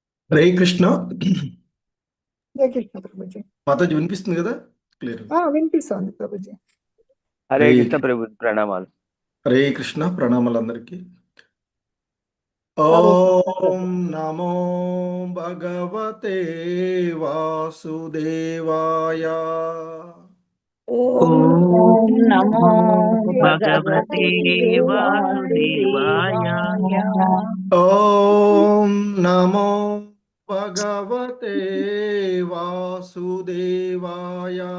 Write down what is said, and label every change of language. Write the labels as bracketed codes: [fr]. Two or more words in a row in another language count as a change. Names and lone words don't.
[te] హరే కృష్ణ. జై కృష్ణ ప్రభుజీ. మాతాజీ వినిపిస్తుంది కదా? క్లియర్. వినిపిస్తుంది ప్రభుజీ. హరే కృష్ణ ప్రభు, ప్రణామాలు. హరే కృష్ణ, ప్రణామాలందరికీ. [sa] ఓం నమో భగవతే వాసుదేవాయ. ఓం నమో భగవతే వాసుదేవాయ. ఓం నమో భగవతే వాసుదేవాయ.